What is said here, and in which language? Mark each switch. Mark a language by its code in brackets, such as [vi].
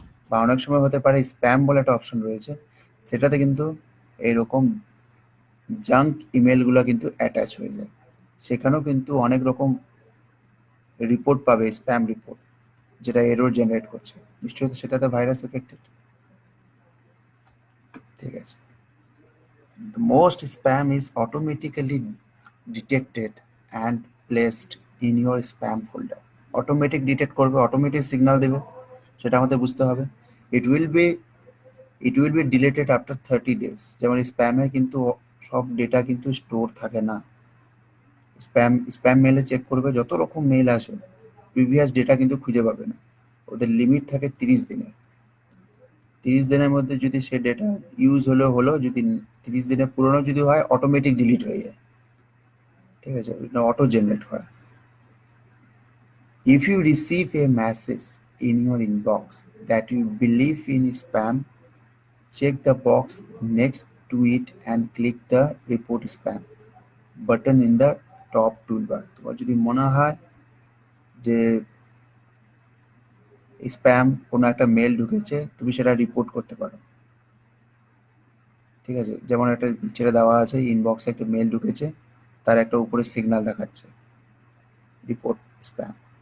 [bn] বা অনেক সময় হতে পারে স্প্যাম বলে একটা অপশন রয়েছে, সেটাতে কিন্তু এরকম জাঙ্ক ইমেলগুলো কিন্তু অ্যাটাচ হয়ে যায়, সেখানেও কিন্তু অনেক রকম রিপোর্ট পাবে, স্প্যাম রিপোর্ট, যেটা এরর জেনারেট করছে, নিশ্চয়ই সেটাতে ভাইরাস এফেক্টেড। ঠিক আছে। [en] The most spam is automatically detected and placed in your spam folder. [bn] Automatic detect করবে, অটোমেটিক সিগন্যাল দেবে, সেটা আমাদের বুঝতে হবে। [en] It will be it will be deleted after 30 days। [bn] যেমন স্প্যামে কিন্তু সব ডেটা কিন্তু স্টোর থাকে না। স্প্যাম মেলে চেক করবে, যত রকম মেল আসে প্রিভিয়াস ডেটা কিন্তু খুঁজে পাবে না। ওদের লিমিট থাকে 30 দিনের। 30 দিনের মধ্যে যদি সে ডেটা ইউজ হলো, যদি 30 দিনের পুরনো যদি হয়, অটোমেটিক ডিলিট হয়ে যায়। ঠিক আছে, এটা অটো জেনারেট হয়। [en] If you receive a message in your inbox that you believe in spam, check the box next to it and click the report spam button in the top toolbar। [bn] তোমার যদি মনে হয় যে spam কোনো একটা mail ঢুকেছে, তুমি সেটা রিপোর্ট করতে পারো। ঠিক আছে, যেমন একটা ছেড়ে দেওয়া আছে, ইনবক্সে একটা মেল ঢুকেছে, তার একটা উপরে সিগন্যাল দেখাচ্ছে রিপোর্ট স্প্যাম।